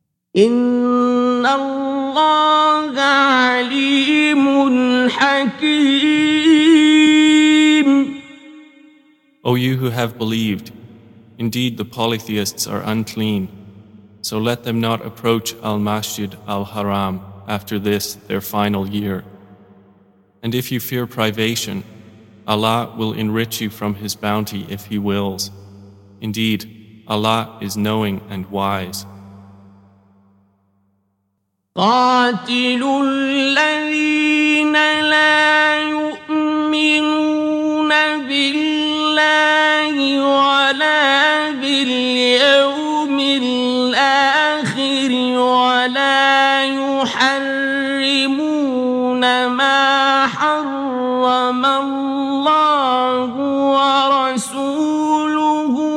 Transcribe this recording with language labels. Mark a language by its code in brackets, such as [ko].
[ar] إِنَّ اللَّهَ عَلِيمٌ حَكِيمٌ [en] O you who have believed, indeed the polytheists are unclean, so let them not approach al-Masjid al-Haram after this their final year. And if you fear privation, Allah will enrich you from His bounty if He wills. Indeed, Allah is knowing and wise. [ar] قاتلوا الذين لا يؤمنون بالله ولا باليوم الآخر ولا يحرمون ما حرم الله ورسوله